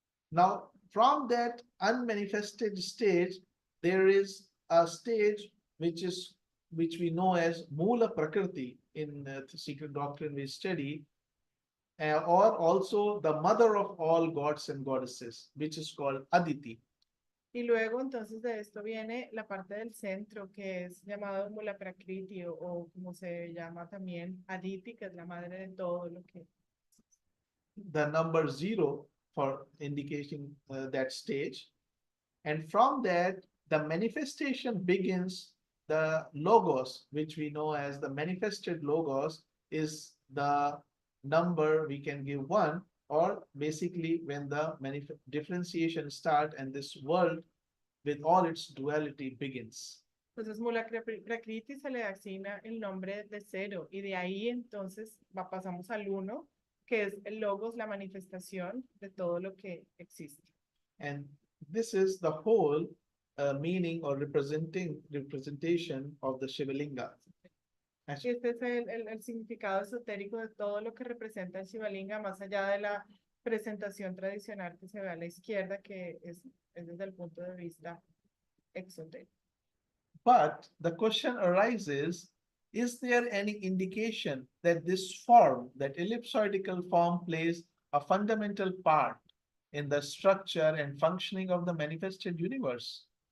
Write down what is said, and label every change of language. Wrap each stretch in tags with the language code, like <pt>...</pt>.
<en>Now, from that unmanifested stage, there is a stage which we know as Mula Prakriti in the secret doctrine we study, or also the mother of all gods and goddesses, which is called Aditi.</en> <es>Y luego entonces de esto viene la parte del centro que es llamado Mula Prakriti o como se llama también Aditi, que es la madre de todo lo que.</es> <en>The number 0 for indicating that stage. And from that, the manifestation begins. The logos, which we know as the manifested logos, is the number we can give 1, or basically when the differentiation starts and this world with all its duality begins.</en> <es>Entonces Mula Prakriti se le asigna el nombre de 0 y de ahí entonces pasamos al 1, que es el logos, la manifestación de todo lo que existe.</es> <en>And this is the whole meaning or representation of the Shivalingam.</en> <es>Este es el significado esotérico de todo lo que representa el Shivalingam, más allá de la presentación tradicional que se ve a la izquierda, que es desde el punto de vista exotérico.</es> <en>But the question arises, is there any indication that this form, that ellipsoidal form, plays a fundamental part in the structure and functioning of the manifested universe?</en>